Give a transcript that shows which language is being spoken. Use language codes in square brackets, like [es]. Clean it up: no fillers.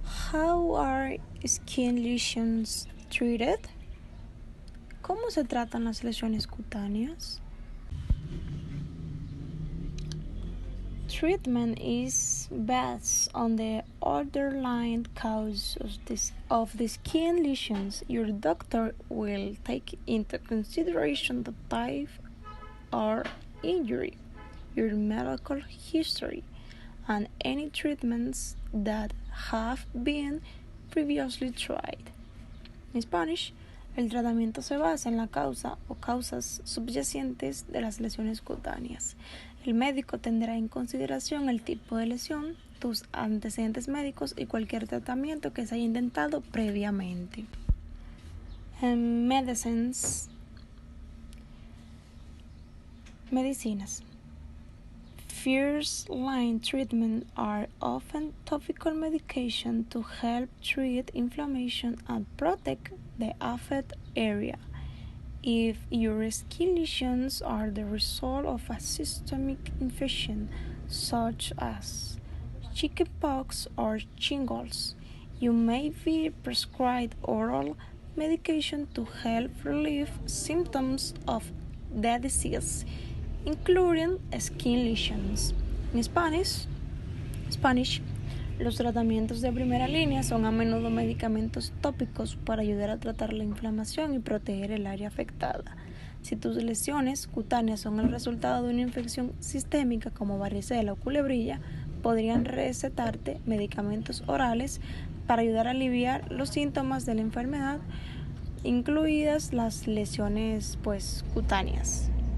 [en] How are skin lesions treated? [es] ¿Cómo se tratan las lesiones cutáneas? [en] Treatment is based on the underlying cause of the skin lesions, your doctor will take into consideration the type or injury, your medical history, and any treatments that have been previously tried. [es] En Spanish, el tratamiento se basa en la causa o causas subyacentes de las lesiones cutáneas. El médico tendrá en consideración el tipo de lesión, tus antecedentes médicos y cualquier tratamiento que se haya intentado previamente. [en] Medicines. [es] Medicinas. [en] First-line treatment are often topical medication to help treat inflammation and protect the affected area. If your skin lesions are the result of a systemic infection, such as chickenpox or shingles, you may be prescribed oral medication to help relieve symptoms of the disease, including skin lesions. [es] En Spanish, los tratamientos de primera línea son a menudo medicamentos tópicos para ayudar a tratar la inflamación y proteger el área afectada. Si tus lesiones cutáneas son el resultado de una infección sistémica como varicela o culebrilla, podrían recetarte medicamentos orales para ayudar a aliviar los síntomas de la enfermedad, incluidas las lesiones cutáneas.